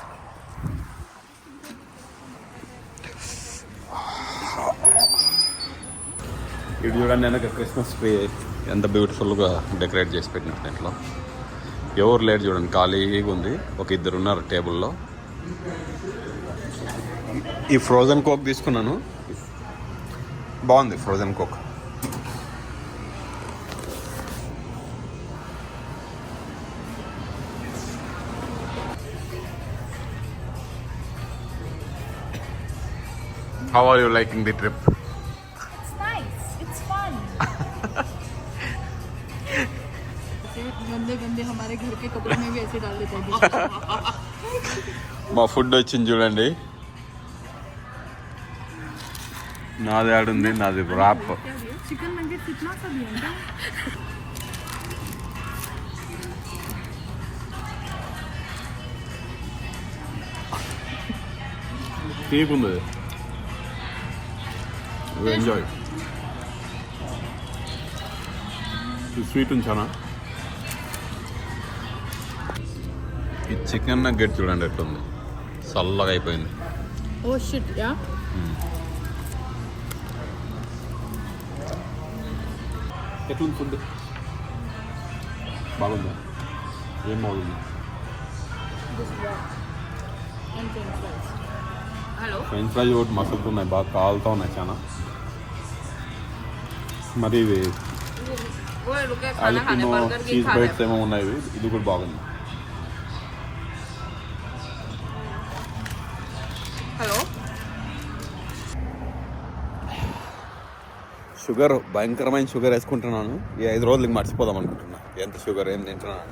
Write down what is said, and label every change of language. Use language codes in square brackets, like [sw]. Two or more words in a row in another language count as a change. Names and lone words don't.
[te] ఇటు చూడండి, వెనక [en] Christmas tree [te] ఎంత బ్యూటిఫుల్గా డెకరేట్ చేసి పెట్టినట్టు. ఇంట్లో ఎవరు లేరు చూడండి, ఖాళీగా ఉంది. ఒక 2 ఉన్నారు టేబుల్లో. ఈ [en] frozen coke [te] తీసుకున్నాను, బాగుంది [en] frozen coke. How are you liking the trip? It's nice. It's fun. [hi] गंदे गंदे हमारे घर के कपड़े में भी ऐसे डाल देते हैं. [te] మా ఫుడ్ వచ్చింది చూడండి. నాది ఆడుంది, నాది ర్యాప్. [en] chicken nuggets [hi] इतना सा भी है. [te] తీకుంది, ఎంజాయ్. స్వీట్ ఉంది చాలా. ఈ [en] chicken nugget [te] చూడండి ఎట్లుంది, చల్లగా అయిపోయింది. [en] Oh shit, yeah. [te] ఎట్లుంది ఫుడ్? బాగుందా? ఏం బాగుంది? [en] And french fries. Hello. french fries [te] ఒకటి మసులుతున్నాయి, బాగా కాలుతూ ఉన్నాయి చాలా. మరి ఇవి [hi] वो रुके खाना खाने అల్పినో बर्गर की [te] చీజ్ [hi] खा [te] బైట్స్ ఏమో ఉన్నాయి, ఇది కూడా బాగుంది. [hi] हेलो. [te] షుగర్, భయంకరమైన షుగర్ వేసుకుంటున్నాను. ఈ 5 రోజులకి మర్చిపోదాం అనుకుంటున్నా ఎంత షుగర్ ఏం తింటున్నాను.